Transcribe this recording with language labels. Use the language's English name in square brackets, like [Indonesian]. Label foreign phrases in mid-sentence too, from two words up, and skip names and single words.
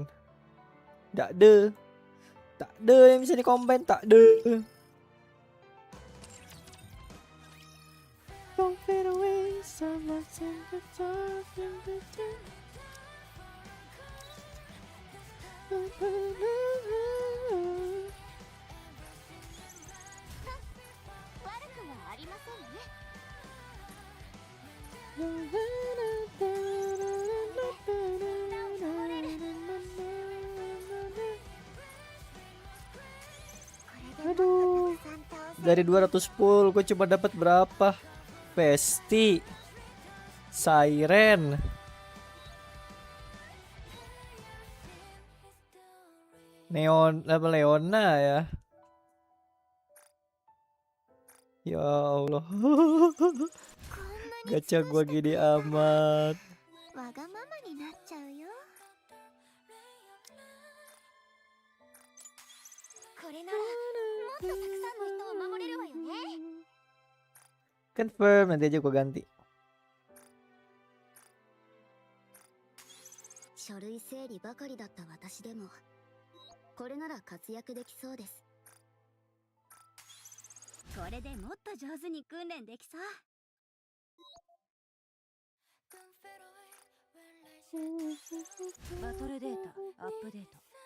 [Indonesian] Tak ada. Tak ada yang bisa di-combine, tak ada. [English] Don't fade away, someone sing the dark in the dark. [Japanese] 悪くはありませんね。 [Indonesian] Aduh, dari 200 full gue cuma dapat berapa? Pesti, Siren, Neon, apa Leona ya? [Arabic] Ya Allah, [Indonesian] gacha gua gini amat. [Japanese] わがままになっちゃうよ。これならもっとたくさんの人を守れるわよね。 [Indonesian] Confirm, nanti aja gua ganti. [Japanese] 書類整理ばかりだった私でもこれなら活躍できそうです。これでもっと上手に訓練できそう。バトルデータアップデート。